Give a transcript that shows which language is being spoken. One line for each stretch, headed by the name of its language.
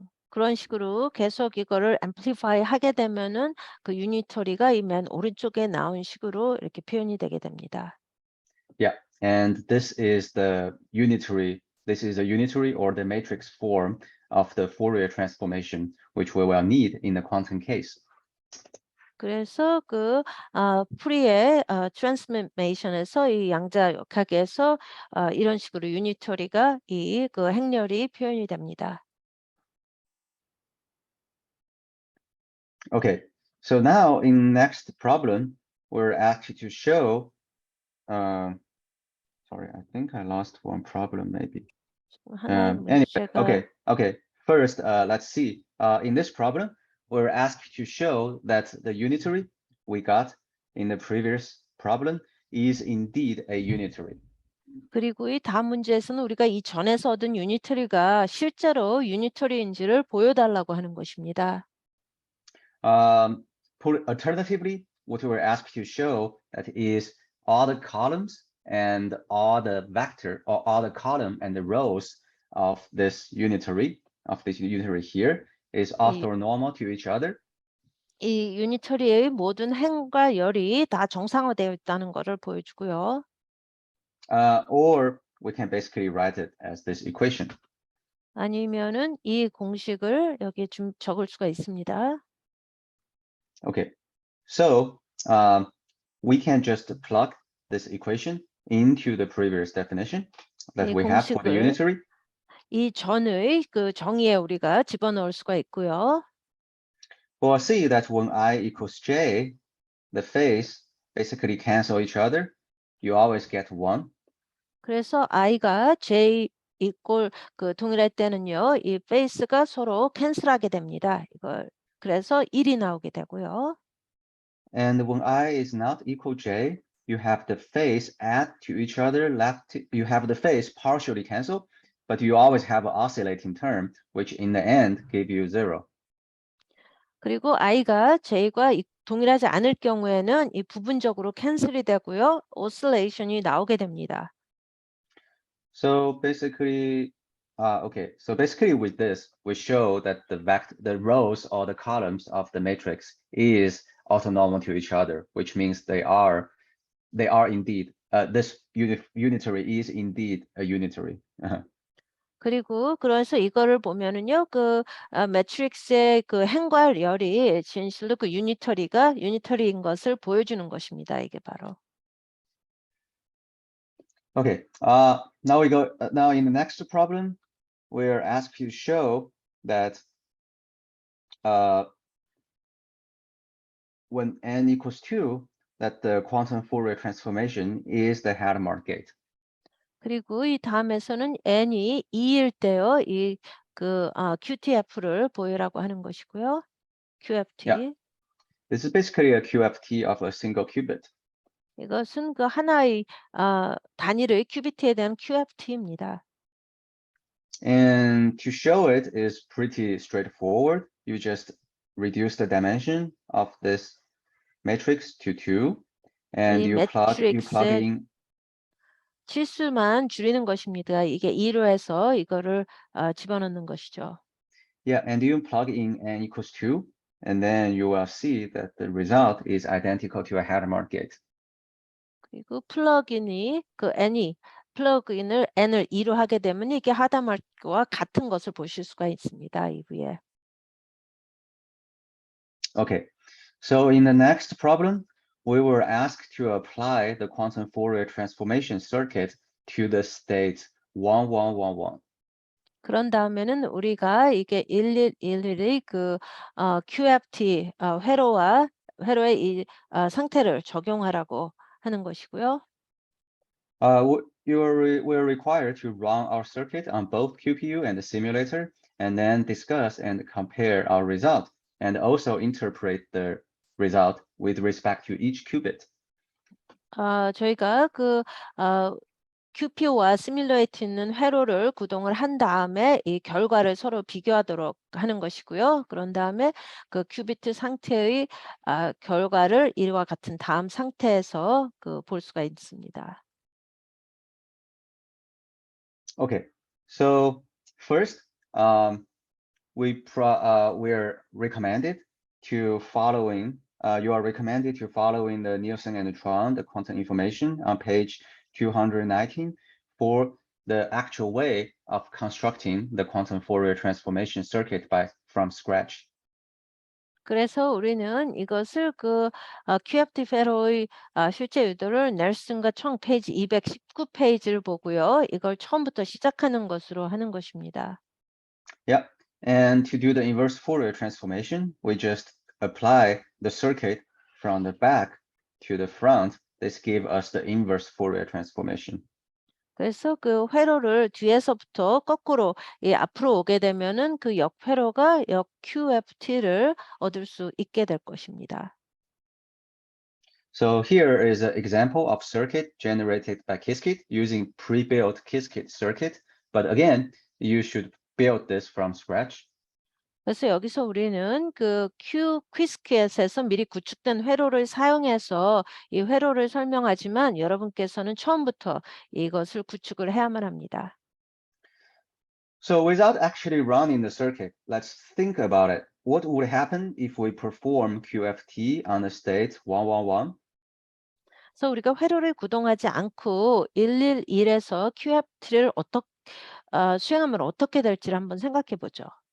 Korean: 그런 식으로 계속 이거를 amplify 하게 되면은 그 유니터리가 이 맨 오른쪽에 나온 식으로 이렇게 표현이 되게 됩니다.
English: Yeah, and this is a unitary or the matrix form of the Fourier transformation, which we will need in the quantum case.
Korean: 그래서 프리의 트랜스포메이션에서 이 양자역학에서 이런 식으로 유니터리가 이 행렬이 표현이 됩니다.
English: Okay, so now in next problem, we're actually to show, sorry, I think I lost one problem maybe.
Korean: 하나의
English: Anyway,
Korean: 문제가
English: okay. First, let's see. In this problem, we're asked to show that the unitary we got in the previous problem is indeed a unitary.
Korean: 그리고 이 다음 문제에서는 우리가 이 전에서 얻은 유니터리가 실제로 유니터리인지를 보여달라고 하는 것입니다.
English: Alternatively, what we were asked to show that is all the columns and all the vector or all the column and the rows of this unitary here is orthonormal to each other.
Korean: 이 유니터리의 모든 행과 열이 다 정상화되어 있다는 것을 보여주고요.
English: Or we can basically write it as this equation.
Korean: 아니면은 이 공식을 여기에 좀 적을 수가 있습니다.
English: Okay, so we can just plug this equation into the previous definition that
Korean: 이
English: we have for the
Korean: 공식을
English: unitary.
Korean: 이 전의 정의에 우리가 집어넣을 수가 있고요.
English: We'll see that when I equals j, the phase basically cancel each other. You always get 1.
Korean: 그래서 i가 j 이꼴 동일할 때는요, 이 페이스가 서로 캔슬하게 됩니다. 그래서 1이 나오게 되고요.
English: And when I is not equal j, you have the phase add to each other you have the phase partially cancel, but you always have an oscillating term, which in the end give you 0.
Korean: 그리고 i가 j과 동일하지 않을 경우에는 이 부분적으로 캔슬이 되고요. 오실레이션이 나오게 됩니다.
English: So basically, with this, we show that the rows or the columns of the matrix is orthonormal to each other, which means they are indeed, this unitary is indeed a unitary.
Korean: 그리고 그래서 이거를 보면은요, 매트릭스의 행과 열이 진실로 유니터리인 것을 보여주는 것입니다. 이게 바로.
English: Okay, now in the next problem, we're asked to show that when n equals 2, that the quantum Fourier transformation is the Hadamard gate.
Korean: 그리고 이 다음에서는 n이 2일 때요, QTF를 보여라고 하는 것이고요.
English: QFT. Yeah. This is basically a QFT of a single qubit.
Korean: 이것은 하나의 단일의 큐비트에 대한 QFT입니다.
English: And to show it is pretty straightforward. You just reduce the dimension of this matrix to 2, and
Korean: 이
English: you plug
Korean: 매트릭스의
English: in.
Korean: 치수만 줄이는 것입니다. 이게 2로 해서 이거를 집어넣는 것이죠.
English: Yeah, and you plug in n equals 2, and then you will see that the result is identical to a Hadamard gate.
Korean: 그리고 플러그인이 그 n이 플러그인을 n을 2로 하게 되면 이게 하다말과 같은 것을 보실 수가 있습니다. 이 위에.
English: Okay, so in the next problem, we were asked to apply the quantum Fourier transformation circuit to the state 1111.
Korean: 그런 다음에는 우리가 이게 1111의 그 QFT 회로의 이 상태를 적용하라고 하는 것이고요.
English: We're required to run our circuit on both QPU and the simulator, and then discuss and compare our result, and also interpret the result with respect to each qubit.
Korean: 저희가 그 QPU와 시뮬레이트 있는 회로를 구동을 한 다음에 이 결과를 서로 비교하도록 하는 것이고요. 그런 다음에 그 큐비트 상태의 결과를 이와 같은 다음 상태에서 볼 수가 있습니다.
English: Okay, so first, we're recommended to following. You are recommended to following the Nielsen and Tron, the quantum information on page 219 for the actual way of constructing the quantum Fourier transformation circuit from scratch.
Korean: 그래서 우리는 이것을 QFT 회로의 실제 유도를 넬슨과 청 페이지 219페이지를 보고요. 이걸 처음부터 시작하는 것으로 하는 것입니다.
English: Yeah, and to do the inverse Fourier transformation, we just apply the circuit from the back to the front. This gives us the inverse Fourier transformation.
Korean: 그래서 그 회로를 뒤에서부터 거꾸로 앞으로 오게 되면은 그 역회로가 역 QFT를 얻을 수 있게 될 것입니다.
English: So here is an example of circuit generated by Qiskit using pre-built Qiskit circuit. But again, you should build this from scratch.
Korean: 그래서 여기서 우리는 그 퀴스켓에서 미리 구축된 회로를 사용해서 이 회로를 설명하지만 여러분께서는 처음부터 이것을 구축을 해야만 합니다.
English: So without actually running the circuit, let's think about it. What would happen if we perform QFT on the state 111?
Korean: 그래서 우리가 회로를 구동하지 않고 111에서 QFT를 수행하면 어떻게 될지를 한번 생각해 보죠.